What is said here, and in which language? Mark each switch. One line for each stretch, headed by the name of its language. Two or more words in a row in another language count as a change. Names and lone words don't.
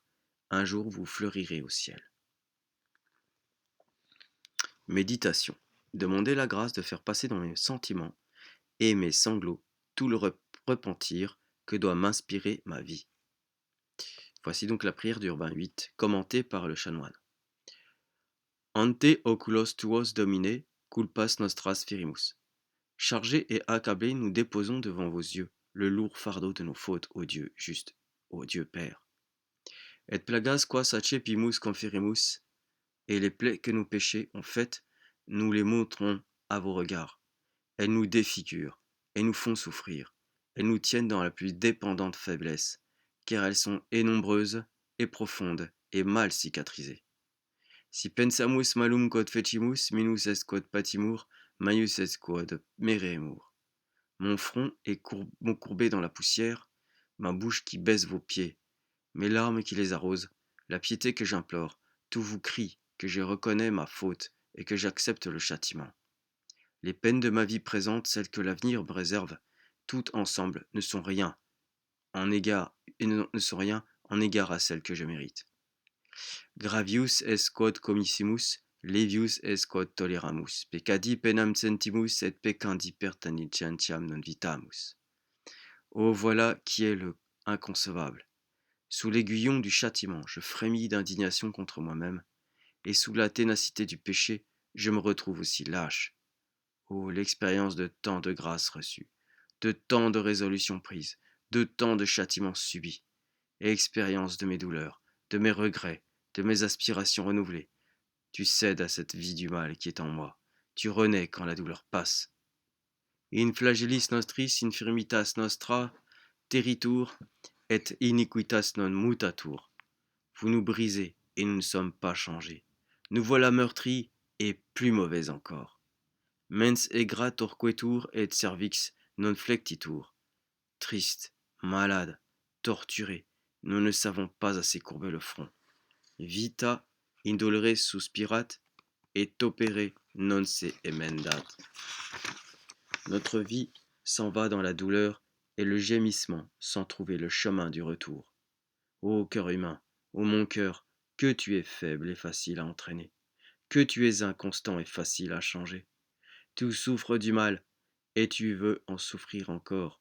French: Un jour vous fleurirez au ciel. Méditation. Demandez la grâce de faire passer dans mes sentiments et mes sanglots tout le repentir que doit m'inspirer ma vie. Voici donc la prière d'Urbain VIII, commentée par le chanoine.
Latin: Ante oculos tuos domine, culpas nostras ferimus.
French: Chargés et accablés, nous déposons devant vos yeux le lourd fardeau de nos fautes, ô Dieu juste, ô Dieu Père.
Latin: Et plagas quas accepimus conferimus,
French: et les plaies que nos péchés ont faites, nous les montrons à vos regards. Elles nous défigurent, elles nous font souffrir, elles nous tiennent dans la plus dépendante faiblesse, car elles sont et nombreuses, et profondes, et mal cicatrisées.
Latin: Si pensamus malum quod fecimus, minus est quod patimur, maius est quod meremur.
French: Mon front est courbé dans la poussière, ma bouche qui baise vos pieds, mes larmes qui les arrosent, la piété que j'implore, tout vous crie que je reconnais ma faute et que j'accepte le châtiment. Les peines de ma vie présente, celles que l'avenir me réserve, toutes ensemble ne sont rien en égard à celles que je mérite.
Latin: Gravius est quod commissimus, levius est quod toleramus, peccadi penam sentimus et peccandi pertinentiam non vitamus.
French: Oh, voilà qui est le inconcevable. Sous l'aiguillon du châtiment, je frémis d'indignation contre moi-même, et sous la ténacité du péché, je me retrouve aussi lâche. Oh, l'expérience de tant de grâces reçues, de tant de résolutions prises, de tant de châtiments subis, et expérience de mes douleurs, de mes regrets, de mes aspirations renouvelées. Tu cèdes à cette vie du mal qui est en moi, tu renais quand la douleur passe.
Latin: In flagellis nostris infirmitas nostra territur, et iniquitas non mutatur.
French: Vous nous brisez, et nous ne sommes pas changés. Nous voilà meurtris, et plus mauvais encore.
Latin: Mens egra torquetur et cervix non flectitur.
French: Triste, malade, torturé, nous ne savons pas assez courber le front.
Latin: Vita indolere suspirat, et opere non se emendat.
French: Notre vie s'en va dans la douleur et le gémissement sans trouver le chemin du retour. Ô cœur humain, ô mon cœur, que tu es faible et facile à entraîner, que tu es inconstant et facile à changer. Tu souffres du mal, et tu veux en souffrir encore.